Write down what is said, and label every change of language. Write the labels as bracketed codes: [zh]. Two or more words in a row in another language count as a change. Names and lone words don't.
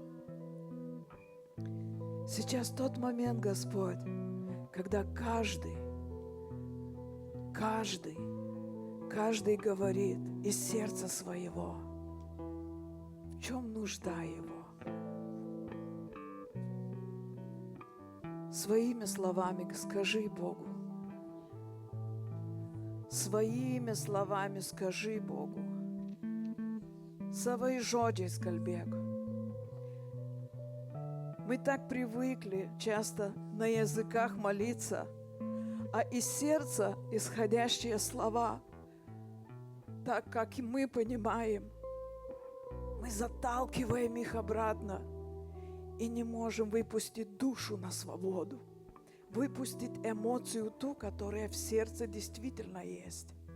[ru] Сейчас тот момент, Господь, когда каждый говорит из сердца своего, в чем нужда его. Своими словами скажи Богу. Своими словами скажи Богу. [lt] Savai žodžiais kalbėk. [ru] Мы так привыкли часто на языках молиться, а из сердца исходящие слова, так как и мы понимаем, мы заталкиваем их обратно и не можем выпустить душу на свободу, выпустить эмоцию ту, которая в сердце действительно есть.